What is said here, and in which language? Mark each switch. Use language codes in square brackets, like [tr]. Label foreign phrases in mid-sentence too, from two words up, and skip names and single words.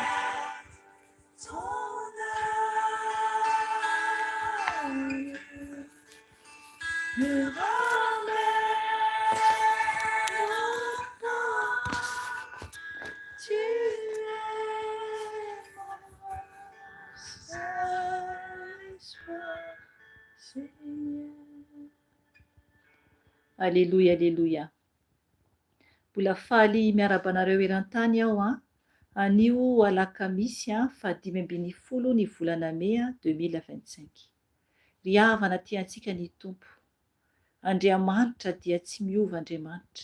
[fr] Ton amour me ramène au port. Tu es mon seul espoir, Seigneur. Alléluia, alléluia. [mg] Mbola faly miaraba anareo eran-tany aho Anio alakamisy 5 ny volana Mea 2025. Ry havana tiantsika ny tompo. Andriamanitra dia tsy miova Andriamanitra.